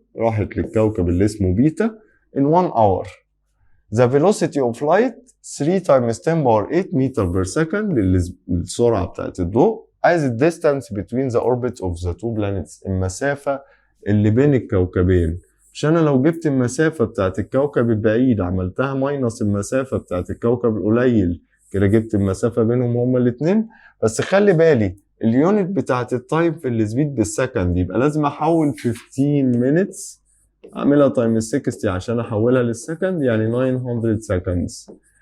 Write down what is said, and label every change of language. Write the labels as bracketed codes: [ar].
[ar] راحت للكوكب اللي اسمه بيتا [en] in 1 hour. the velocity of light 3 times 10 power 8 meter per second [ar] السرعة بتاعت الضوء. عايز ال [en] distance between the orbits of the two planets [ar] المسافة اللي بين الكوكبين. مش انا لو جبت المسافة بتاعت الكوكب البعيد عملتها ماينس المسافة بتاعت الكوكب القليل كده جبت المسافة بينهم هما الاتنين. بس خلي بالي اليونت بتاعت التايم في السبيد بالسكند يبقى لازم احول 15 minutes اعملها تايم 60 عشان احولها للسكند يعني 900 seconds.